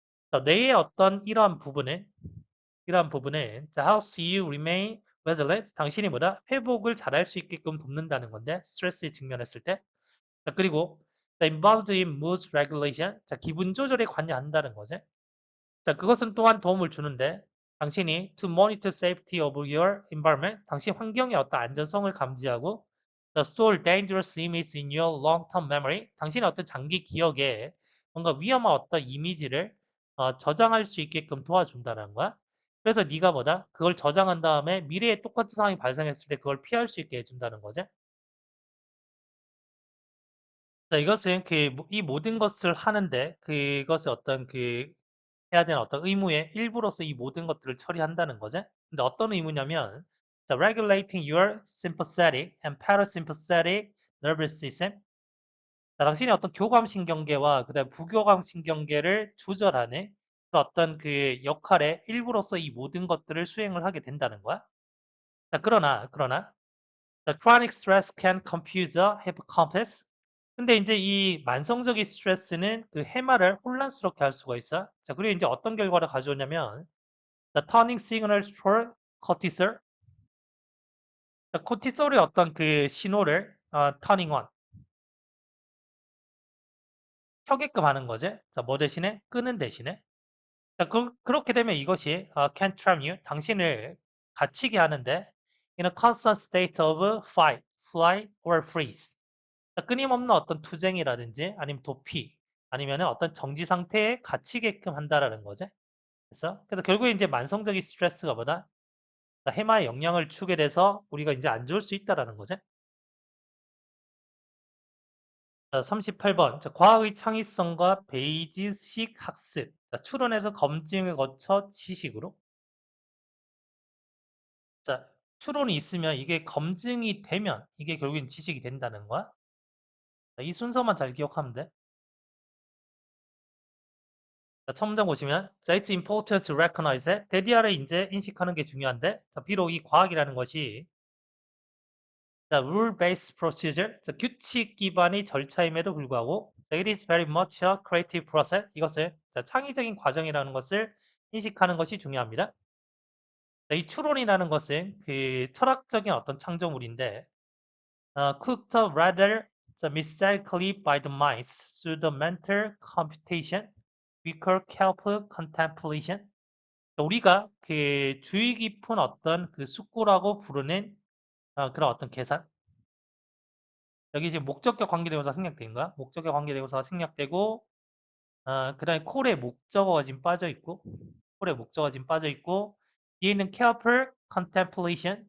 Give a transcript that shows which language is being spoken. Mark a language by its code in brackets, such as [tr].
[ko] 자, 뇌의 어떤 이러한 부분은 자, [en] helps you remain resilient [ko] 당신이 뭐다 회복을 잘할 수 있게끔 돕는다는 건데 스트레스에 직면했을 때 자, 그리고 [en] involved in mood regulation. [ko] 자, 기분 조절에 관여한다는 거지. 자, 그것은 또한 도움을 주는데 당신이 [en] to monitor safety of your environment. [ko] 당신 환경의 어떤 안전성을 감지하고 [en] the store dangerous images in your long-term memory. [ko] 당신의 어떤 장기 기억에 뭔가 위험한 어떤 이미지를 저장할 수 있게끔 도와준다는 거야. 그래서 네가 뭐다? 그걸 저장한 다음에 미래에 똑같은 상황이 발생했을 때 그걸 피할 수 있게 해준다는 거지. 자, 이것은 이 모든 것을 하는데 그것의 어떤 해야 되는 어떤 의무의 일부로서 이 모든 것들을 처리한다는 거죠. 근데 어떤 의무냐면 자, [en] regulating your sympathetic and parasympathetic nervous system. [ko] 자, 당신의 어떤 교감신경계와 그다음 부교감신경계를 조절하는 어떤 그 역할의 일부로서 이 모든 것들을 수행을 하게 된다는 거야. 자, 그러나 [en] The chronic stress can confuse the hippocampus. [ko] 근데 이제 이 만성적인 스트레스는 그 해마를 혼란스럽게 할 수가 있어. 자, 그리고 이제 어떤 결과를 가져오냐면 [en] the turning signals for cortisol. [ko] 자, 코티솔의 어떤 그 신호를 [en] turning on [ko] 켜게끔 하는 거지. 자, 뭐 대신에 끄는 대신에. 자, 그렇게 되면 이것이 [en] can trap you [ko] 당신을 갇히게 하는데 [en] in a constant state of fight. fly or freeze. [ko] 끊임없는 어떤 투쟁이라든지 아니면 도피 아니면은 어떤 정지 상태에 갇히게끔 한다라는 거지. 그래서 결국에 이제 만성적인 스트레스가 뭐다? 해마의 영향을 주게 돼서 우리가 이제 안 좋을 수 있다라는 거지. 자, 38번. 자, 과학의 창의성과 베이지식 학습. 자, 추론에서 검증을 거쳐 지식으로. 자, 추론이 있으면 이게 검증이 되면 이게 결국엔 지식이 된다는 거야. 자, 이 순서만 잘 기억하면 돼. 자, 첫 문장 보시면 자, [en] it's important to recognize it. [ko] 대디아를 이제 인식하는 게 중요한데 자, 비록 이 과학이라는 것이 자, [en] rule-based procedure, [ko] 자, 규칙 기반의 절차임에도 불구하고 자, [en] it is very much a creative process. [ko] 이것을 자, 창의적인 과정이라는 것을 인식하는 것이 중요합니다. 자, 이 추론이라는 것은 그 철학적인 어떤 창조물인데 [en] cooked up rather mystically by the minds through the mental computation we call careful contemplation. [ko] 우리가 그 주의 깊은 어떤 그 숙고라고 부르는 그런 어떤 계산. 여기 지금 목적격 관계대명사 생략된 거야. 목적격 관계대명사가 생략되고 그다음에 콜에 목적어가 지금 빠져 있고 콜에 목적어가 지금 빠져 있고 뒤에 있는 [en] careful contemplation.